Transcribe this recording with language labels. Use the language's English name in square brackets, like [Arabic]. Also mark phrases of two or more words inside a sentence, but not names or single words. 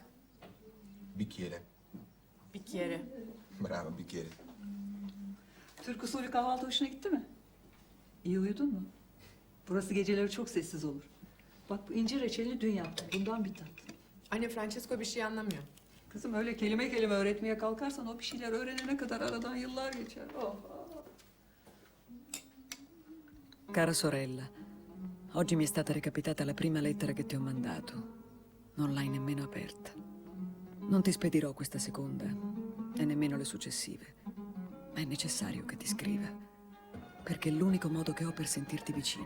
[Italian] Bicchiere. Bicchiere. Bravo, bicchiere. [Turkish] Türk usulü kahvaltı hoşuna gitti mi? İyi uyudun mu? Burası geceleri çok sessiz olur. Bak bu incir reçelini dün yaptım. Bundan bir tat. Anne Francesco bir şey anlamıyor. Kızım öyle kelime kelime öğretmeye kalkarsan o bir şeyler öğrenene kadar aradan yıllar geçer. Oh. [Italian] Cara sorella, oggi mi è stata recapitata la prima lettera che ti ho mandato. Non l'hai nemmeno aperta. Non ti spedirò questa seconda e nemmeno le successive, ma è necessario che ti scriva, perché è l'unico modo che ho per sentirti vicina.